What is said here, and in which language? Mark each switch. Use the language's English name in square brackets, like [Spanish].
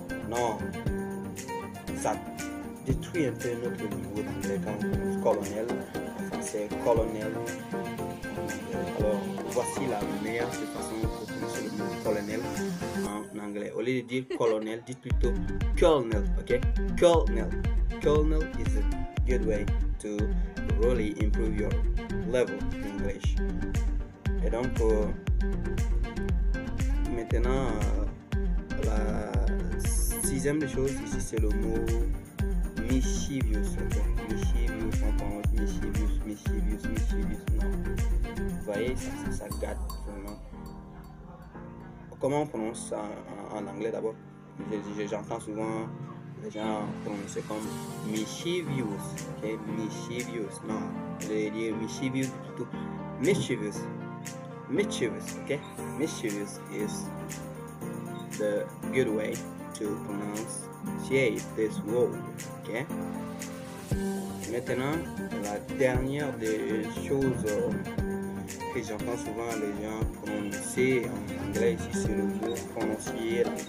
[French] Non, ça détruit un peu notre niveau d'anglais quand on prononce colonel. En français, colonel. Alors, voici la meilleure façon de prononcer le mot colonel en anglais. Au lieu de dire colonel, dites plutôt colonel, ok? [English] Colonel is a good way to really improve your level in English. [French] Et donc, maintenant, la sixième des choses ici, c'est le mot mischievous. Okay? Mischievous, on prononce mischievous. Non. Vous voyez, ça gâte vraiment. Comment on prononce ça en anglais d'abord? J'entends souvent les gens prononcer comme mischievous. Okay? Mischievous. Non, je vais dire mischievous plutôt mischievous. Okay? [English] Mischievous is the good way to pronounce this word. Okay? [French] Maintenant, la dernière des choses que j'entends souvent les gens prononcer en anglais ici, c'est le mot prononciation.